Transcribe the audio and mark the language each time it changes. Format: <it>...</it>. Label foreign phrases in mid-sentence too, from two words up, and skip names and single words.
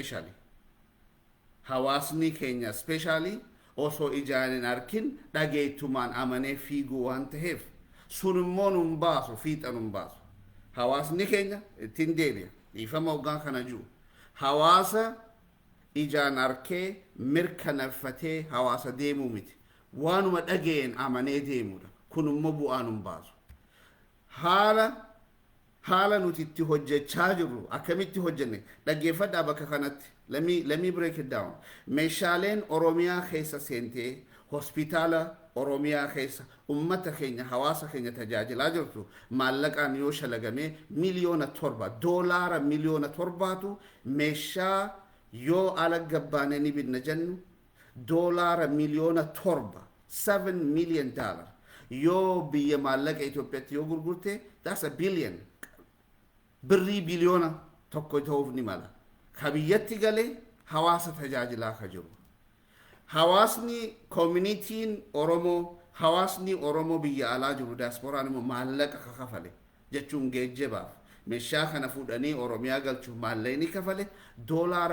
<om>specially osoo ijaan hin arkin dhageettumaan amanee fiiguu waan ta'eef sun immoo nun baasu fiixa nun baasu hawaasni keenya ittiin deebi'a dhiifama hoggaan kana jiru hawaasa ijaan arkee mirkaneeffatee hawaasa deemuu miti waanuma dhageen amanee deemudha kun immoo bu'aa nun baasu haala nuti itti hojjechaa jirru akkamitti hojjenne dhaggeeffadhaa bakka kanatti</om> <en>let me break it down</en> <om>meeshaaleen oromiyaa keessa seentee hospitaala oromiyaa keessa ummata keenya hawaasa keenya tajaajilaa jirtu maallaqaan yoo shalagamee miliyoona 7 doolaara miliyoona 7tu meeshaa yoo ala gabbaanee ni binna jennu doolaara miliyoona 7</om> <en>million dollar</en> <om>yoo biyya maallaqa Itoophiyaatti yoo gurgurte</om> <en>that's a billion</en> <om>birrii biliyoona tokko ta'uuf ni mala ka biyyatti galee hawaasa tajaajilaa ka jiru hawaasni communitiin Oromoo hawaasni Oromoo biyya alaa jiru diasporaan immoo maallaqa kafale jechuun geejjibaaf meeshaa kana fuudhanii Oromiyaa galchuuf maallaqni kafale doolaara</om>